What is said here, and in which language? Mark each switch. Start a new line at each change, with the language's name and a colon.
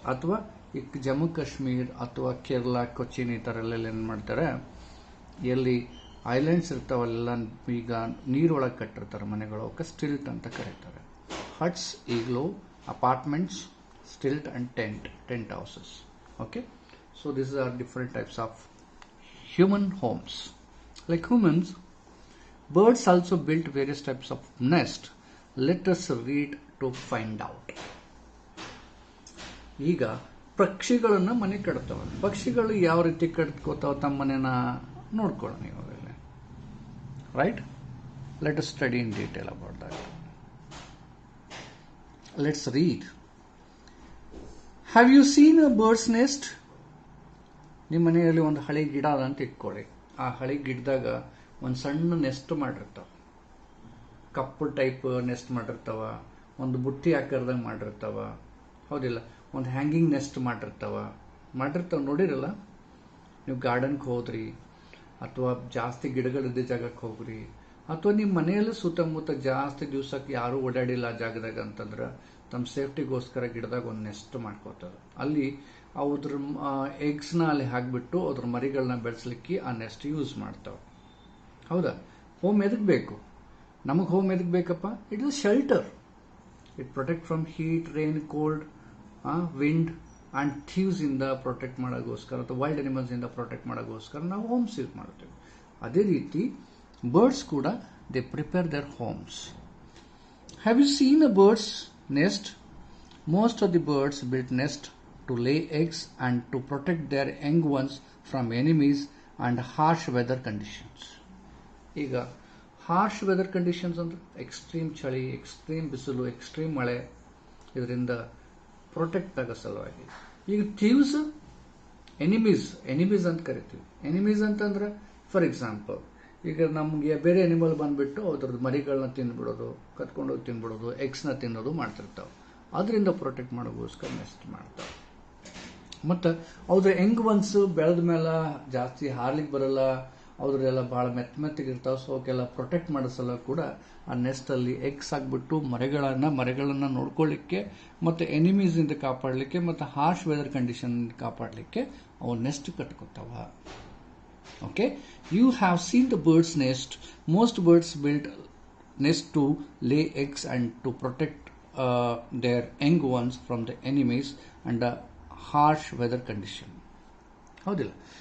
Kannada: ಅಥವಾ ಈಗ ಜಮ್ಮು ಕಾಶ್ಮೀರ್ ಅಥವಾ ಕೇರಳ, ಕೊಚ್ಚಿನ್ ಈ ಥರ ಎಲ್ಲ ಏನು ಮಾಡ್ತಾರೆ, ಎಲ್ಲಿ ಐಲ್ಯಾಂಡ್ಸ್ ಇರ್ತಾವಲ್ಲ, ಈಗ ನೀರೊಳಗೆ ಕಟ್ಟಿರ್ತಾರೆ ಮನೆಗಳು, ಅವಕ್ಕೆ ಸ್ಟಿಲ್ಟ್ ಅಂತ ಕರೀತಾರೆ.
English: Huts, igloo, apartments, stilt and tent houses. Okay, so this are different types of human homes. Like humans, birds also built various types of nest. Let us read to find out.
Kannada: ಈಗ ಪಕ್ಷಿಗಳನ್ನ ಮನೆ ಕಟ್ತಾವ. ಪಕ್ಷಿಗಳು ಯಾವ ರೀತಿ ಕಟ್ಕೋತಾವ ತಮ್ಮ ಮನೆನ ನೋಡ್ಕೊಳ್ಳೋಣ ನೀವು.
English: Right? Let us study in detail about that. Let's read. Have you seen a bird's nest?
Kannada: ನಿಮ್ಮ ಮನೆಯಲ್ಲಿ ಒಂದು ಹಳೆ ಗಿಡ ಅದ ಅಂತ ಇಟ್ಕೊಳ್ಳಿ. ಆ ಹಳೆ ಗಿಡದಾಗ ಒಂದು ಸಣ್ಣ ನೆಸ್ಟ್ ಮಾಡಿರ್ತಾವ. ಕಪ್ಪು ಟೈಪ್ ನೆಸ್ಟ್ ಮಾಡಿರ್ತಾವ, ಒಂದು ಬುಟ್ಟಿ ಆಕಾರದಾಗ ಮಾಡಿರ್ತಾವ. ಹೌದಿಲ್ಲ? ಒಂದು ಹ್ಯಾಂಗಿಂಗ್ ನೆಸ್ಟ್ ಮಾಡಿರ್ತಾವ. ನೋಡಿರಲ್ಲ ನೀವು. ಗಾರ್ಡನ್ಗೆ ಹೋದ್ರಿ ಅಥವಾ ಜಾಸ್ತಿ ಗಿಡಗಳಿದ್ದ ಜಾಗಕ್ಕೆ ಹೋಗ್ರಿ, ಅಥವಾ ನಿಮ್ಮ ಮನೆಯಲ್ಲಿ ಸುತ್ತಮುತ್ತ ಜಾಸ್ತಿ ದಿವ್ಸಕ್ಕೆ ಯಾರೂ ಓಡಾಡಿಲ್ಲ ಆ ಜಾಗದಾಗ ಅಂತಂದ್ರೆ ತಮ್ಮ ಸೇಫ್ಟಿಗೋಸ್ಕರ ಗಿಡದಾಗ ಒಂದು ನೆಸ್ಟ್ ಮಾಡ್ಕೋತಾರೆ. ಅಲ್ಲಿ ಅದ್ರ ಎಗ್ಸ್ನ ಅಲ್ಲಿ ಹಾಕ್ಬಿಟ್ಟು ಅದ್ರ ಮರಿಗಳನ್ನ ಬೆಳೆಸಲಿಕ್ಕೆ ಆ ನೆಸ್ಟ್ ಯೂಸ್ ಮಾಡ್ತಾವೆ. ಹೌದಾ? ಹೋಮ್ ಎದಕ್ಕೆ ಬೇಕು? ನಮಗೆ ಹೋಮ್ ಎದಕ್ಕೆ ಬೇಕಪ್ಪ?
English: It is shelter. It protect from heat, rain, cold, wind and thieves
Kannada: ಇಂದ ಪ್ರೊಟೆಕ್ಟ್ ಮಾಡೋಕ್ಕೋಸ್ಕರ, ಅಥವಾ ವೈಲ್ಡ್ ಅನಿಮಲ್ಸ್ ಇಂದ ಪ್ರೊಟೆಕ್ಟ್ ಮಾಡೋಕ್ಕೋಸ್ಕರ ನಾವು ಹೋಮ್ಸ್ ಯೂಸ್ ಮಾಡ್ತೇವೆ. ಅದೇ ರೀತಿ
English: birds
Kannada: ಕೂಡ
English: They prepare their homes. Have you seen a birds nest? Most of the birds built nest to lay eggs and to protect their young ones from enemies and harsh weather conditions.
Kannada: ಈಗ harsh weather conditions ಅಂದ್ರೆ extreme ಚಳಿ, extreme ಬಿಸಿಲು, extreme ಮಳೆ, ಇದರಿಂದ protect ಆಗೋ ಸಲುವಾಗಿ. ಈಗ thieves, enemies ಅಂತ ಕರಿತೀವಿ. ಎನಿಮೀಸ್ ಅಂತಂದ್ರೆ ಫಾರ್ ಎಕ್ಸಾಂಪಲ್ ಈಗ ನಮಗೆ ಬೇರೆ ಅನಿಮಲ್ ಬಂದ್ಬಿಟ್ಟು ಅದ್ರದ್ದು ಮರಿಗಳನ್ನ ತಿಂದ್ಬಿಡೋದು, ಕತ್ಕೊಂಡೋಗಿ ತಿಂದ್ಬಿಡೋದು, ಎಗ್ಸ್ನ ತಿನ್ನೋದು ಮಾಡ್ತಿರ್ತಾವೆ. ಅದರಿಂದ ಪ್ರೊಟೆಕ್ಟ್ ಮಾಡೋಕ್ಕೋಸ್ಕರ ನೆಸ್ಟ್ ಮಾಡ್ತಾವೆ. ಮತ್ತು ಅವ್ರ ಯಂಗ್ ಒನ್ಸ್ ಬೆಳೆದ ಮೇಲೆ ಜಾಸ್ತಿ ಹಾರ್ಲಿಕ್ಕೆ ಬರಲ್ಲ, ಅವ್ರೆಲ್ಲ ಭಾಳ ಮೆತ್ತಗಿರ್ತಾವೆ. ಸೊ ಅವಕ್ಕೆಲ್ಲ ಪ್ರೊಟೆಕ್ಟ್ ಮಾಡಿಸಲ್ಲ ಕೂಡ ಆ ನೆಸ್ಟಲ್ಲಿ ಎಗ್ಸ್ ಆಗಿಬಿಟ್ಟು ಮರಿಗಳನ್ನು ನೋಡ್ಕೊಳ್ಳಿಕ್ಕೆ ಮತ್ತು ಎನಿಮೀಸಿಂದ ಕಾಪಾಡಲಿಕ್ಕೆ ಮತ್ತು ಹಾರ್ಶ್ ವೆದರ್ ಕಂಡೀಷನ್ ಕಾಪಾಡಲಿಕ್ಕೆ ಅವು next ಕಟ್ಕೊತಾವ.
English: Okay, you have seen the birds nest. Most birds built nest to lay eggs and to protect their young ones from the enemies and the harsh weather condition.
Kannada: ಹೌದಿಲ್ಲ?